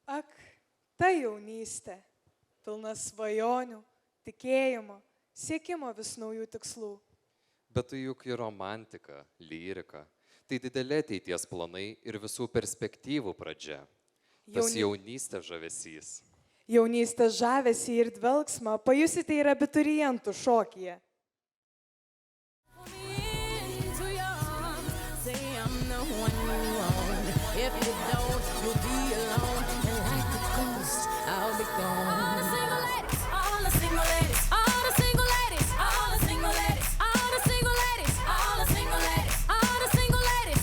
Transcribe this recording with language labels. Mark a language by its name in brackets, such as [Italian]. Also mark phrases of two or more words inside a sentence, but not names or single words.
[Lithuanian] Ak, ta jaunystė, pilna svajonių, tikėjimo, siekimo vis naujų tikslų. Bet tai juk ir romantika, lyrika. Tai dideli ateities planai ir visų perspektyvų pradžia. Tas jaunystės žavesys. Jaunystės žavesį ir dvelgsmą pajusite ir abiturientų šokyje. [English] If you don't, you'll be alone. And like the ghost, I'll be gone. All the single ladies, all the single ladies, all the single ladies, all the single ladies, all the single ladies, all the single ladies, all the single ladies.